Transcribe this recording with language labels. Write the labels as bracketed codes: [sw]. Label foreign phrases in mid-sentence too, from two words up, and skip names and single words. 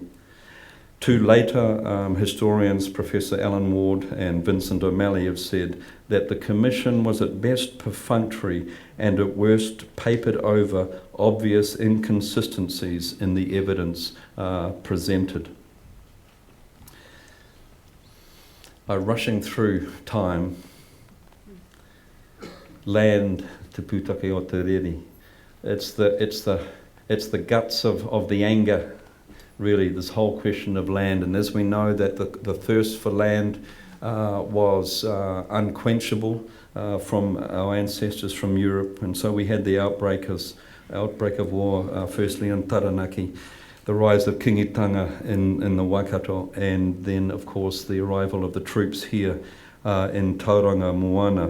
[en] Two later historians, Professor Alan Ward and Vincent O'Malley, have said that the commission was at best perfunctory and at worst papered over obvious inconsistencies in the evidence presented. By rushing through time, land [mi] te pūtake o te reri. [en] It's the guts of the anger, really, this whole question of land. And as we know that the thirst for land was unquenchable from our ancestors from Europe, and so we had the outbreak of war, firstly in Taranaki, the rise of kingitanga in the Waikato, and then of course the arrival of the troops here in Tauranga Moana.